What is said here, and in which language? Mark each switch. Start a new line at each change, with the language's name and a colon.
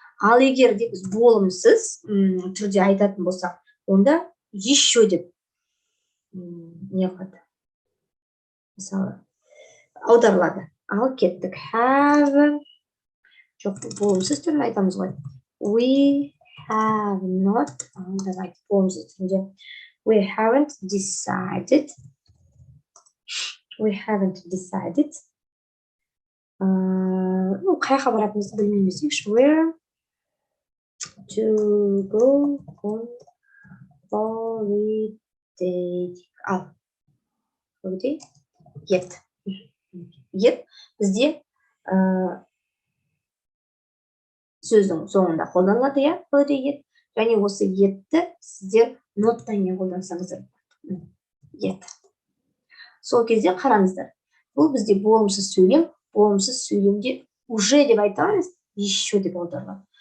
Kazakh: Ал егер де біз болымсыз түрде айтатын болсақ, онда еще деп не қылады, мысалы аударылады. Ал кеттік, have, жоқ, болымсыз түрін айтамыз ғой.
English: We have not,
Kazakh: болымсыз түрінде,
English: we haven't decided. We haven't decided.
Kazakh: Қайқа баратынымызды білмейміз.
English: Where to go on holiday. Ал, holiday, yet.
Kazakh: Yet бізде сөздің соңында қолданылады, я, holiday yet. Және осы yetті сіздер ноттан не қолдансаңыздар. Yet. Сол кезде қараңыздар. Бұл бізде болымсыз сөйлем. Болымсыз сөйлемде уже деп айтамыз, еще деп аударылады.